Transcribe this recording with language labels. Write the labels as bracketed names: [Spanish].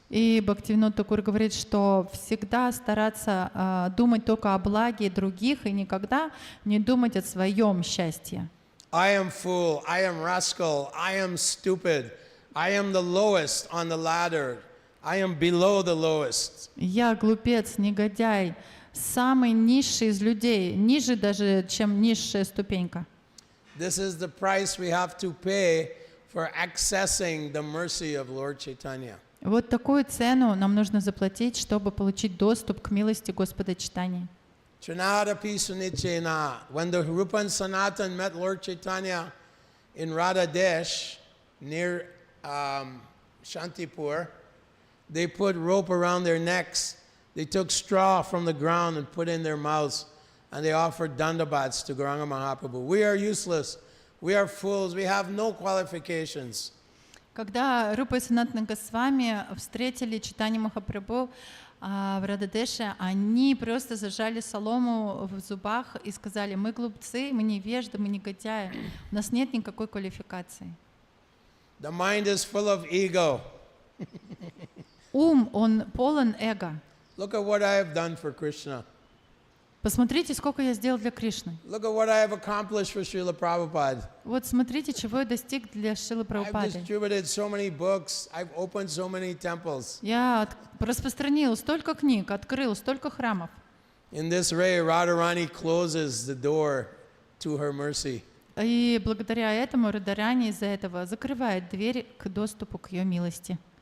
[Russian] И Бхактивинод Такур говорит, что всегда стараться думать только о благе других и никогда не думать о своем счастье. [English] I am fool, I am rascal, I am stupid, I am the lowest on the ladder, I am below the lowest. [Russian] Я глупец, негодяй, самый низший из людей, ниже даже, чем низшая ступенька. [English] This is the price we have to pay for accessing the mercy of Lord Chaitanya. [Russian] Вот такую цену нам нужно заплатить, чтобы получить доступ к милости Господа Чайтаньи. [Sanskrit] Trinadapi Sunichena. [English] When the Rupa and Sanatan met Lord Chaitanya in Radhadesh near Shantipur, they put rope around their necks. They took straw from the ground and put in their mouths, and they offered dandabats to Gauranga Mahaprabhu. We are useless. We are fools. We have no qualifications. [Russian] Когда Рупа и Санатана Госвами встретили Чайтанью Махапрабху в Радхадеше, они просто зажали солому в зубах и сказали: мы глупцы, мы невежды, мы негодяи, у нас нет никакой квалификации. [English] The mind is full of ego. [Russian] Ум, он полон эго. [English] Look at what I have done for Krishna. [Russian] Посмотрите, сколько я сделал для Кришны. [English] Look at what I have accomplished for Srila Prabhupada. [Russian] Вот смотрите, чего я достиг для Шрилы [English] I've [Russian] Прабхупады. [English] distributed so many books. I've opened so many temples. [Russian] Я распространил столько книг, открыл столько храмов. [English] In this way, Radharani closes the door to her mercy. [Russian] И благодаря этому Радарани из-за этого закрывает дверь к доступу к ее милости.